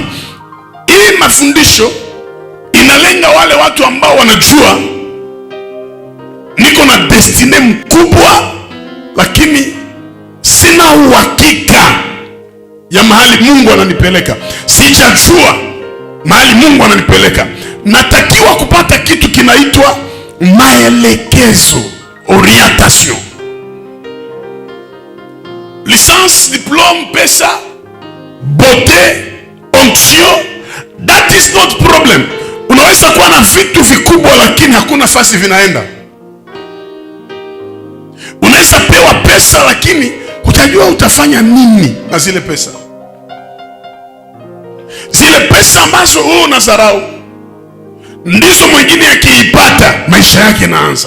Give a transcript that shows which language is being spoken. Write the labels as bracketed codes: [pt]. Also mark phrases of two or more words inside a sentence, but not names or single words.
[sw] Hii mafundisho inalenga wale watu ambao wanajua niko na destiny mkubwa, lakini sina uhakika ya mahali Mungu ananipeleka. Sijajua mahali Mungu ananipeleka. Natakiwa kupata kitu kinaitwa maelekezo, orientation. [fr] Licence, diplome, pesa, beauté, onction, [en] that is not problem. [sw] Unaweza kuwa na vitu vikubwa lakini hakuna fasi vinaenda. Unaweza pewa pesa lakini utajua utafanya nini na zile pesa. Zile pesa ambazo wewe unadharau ndizo mwingine akiipata maisha yake naanza.